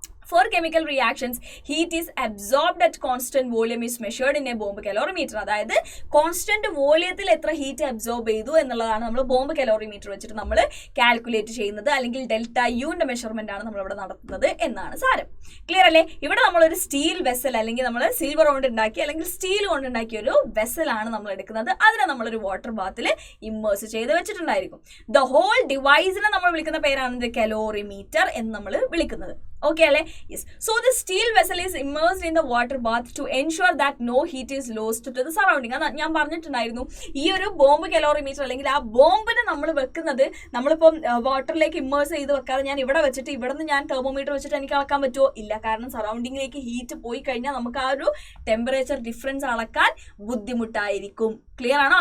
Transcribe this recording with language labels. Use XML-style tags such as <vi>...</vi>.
<en>For chemical reactions, heat is absorbed at constant volume is measured in a bomb calorimeter.</en> <ml>അതായത് constant വോളിയത്തിൽ എത്ര heat absorb ചെയ്തു എന്നുള്ളതാണ് നമ്മൾ ബോംബ് കലോറിമീറ്റർ വെച്ചിട്ട് നമ്മൾ കാൽക്കുലേറ്റ് ചെയ്യുന്നത്. അല്ലെങ്കിൽ ഡെൽറ്റ യുവിന്റെ മെഷർമെന്റ് ആണ് നമ്മളിവിടെ നടത്തുന്നത് എന്നാണ് സാരം. ക്ലിയർ അല്ലേ? ഇവിടെ നമ്മളൊരു സ്റ്റീൽ വെസൽ അല്ലെങ്കിൽ നമ്മൾ സിൽവർ കൊണ്ട് ഉണ്ടാക്കി അല്ലെങ്കിൽ സ്റ്റീൽ കൊണ്ട് ഉണ്ടാക്കിയ ഒരു വെസലാണ് നമ്മൾ എടുക്കുന്നത്. അതിനെ നമ്മളൊരു വാട്ടർ ബാത്തിൽ ഇമ്മേഴ്സ് ചെയ്ത് വെച്ചിട്ടുണ്ടായിരിക്കും. ദ ഹോൾ ഡിവൈസിനെ നമ്മൾ വിളിക്കുന്ന പേരാണ് കലോറിമീറ്റർ എന്ന് നമ്മൾ വിളിക്കുന്നത്.</ml> <en>Okay, alle? Yes. So the steel vessel is immersed in the water bath to ensure that no heat is lost to the surrounding.</en> <ml>ഞാൻ പറഞ്ഞിട്ടുണ്ടായിരുന്നു ഈ ഒരു ബോംബ് കലോറിമീറ്റർ അല്ലെങ്കിൽ ആ ബോംബിനെ നമ്മൾ വെക്കുന്നത് നമ്മളിപ്പം വാട്ടറിലേക്ക് ഇമ്മേഴ്സ് ചെയ്ത് വെക്കാതെ ഞാൻ ഇവിടെ വെച്ചിട്ട് ഇവിടെ നിന്ന് ഞാൻ തെർമോമീറ്റർ വെച്ചിട്ട് എനിക്ക് അളക്കാൻ പറ്റുമോ? ഇല്ല. കാരണം സറൗണ്ടിങ്ങിലേക്ക് ഹീറ്റ് പോയി കഴിഞ്ഞാൽ നമുക്ക് ആ ഒരു ടെമ്പറേച്ചർ ഡിഫറൻസ് അളക്കാൻ ബുദ്ധിമുട്ടായിരിക്കും. ക്ലിയർ ആണോ?</ml>